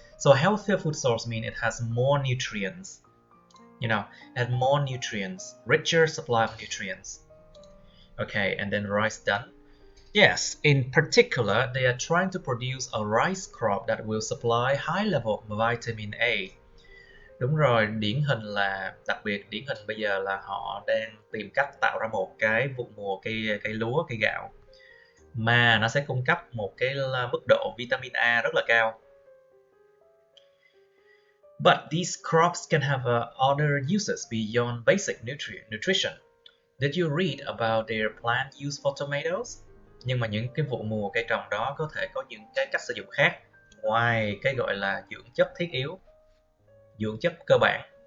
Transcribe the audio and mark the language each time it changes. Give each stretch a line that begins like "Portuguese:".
English: So healthier food source means it has more nutrients. You know, it has more nutrients, richer supply of nutrients. Okay, and then rice done. Yes, in particular, they are trying to produce a rice crop that will supply high level of vitamin A.
Vietnamese: Đúng rồi, điển hình là, đặc biệt điển hình bây giờ là họ đang tìm cách tạo ra một cái vụ mùa cây lúa, cây gạo mà nó sẽ cung cấp một cái mức độ vitamin A rất là cao.
English: But these crops can have other uses beyond basic nutrition. Did you read about their plant use for tomatoes?
Vietnamese: Nhưng mà những cái vụ mùa cây trồng đó có thể có những cái cách sử dụng khác ngoài cái gọi là dưỡng chất thiết yếu, dưỡng chất cơ bản.